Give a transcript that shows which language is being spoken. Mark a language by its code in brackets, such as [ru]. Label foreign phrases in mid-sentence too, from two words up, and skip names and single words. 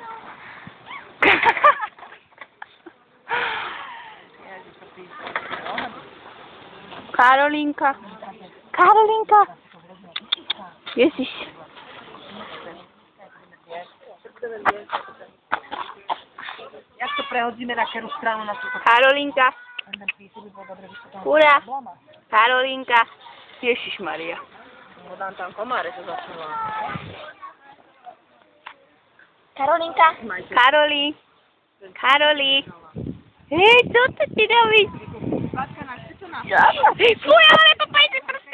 [sk] Karolinka. Karolinka. Ježiš. Jak to prehodíme na kterou stranu na tuto? Karolinka. Ura. Karolinka. Ježišmaria. Dám tam komáre, to začalo. Karolinka. Karoli. Karoli. Hej, co to ti robíš? Fuj, ale nepapajte prsty.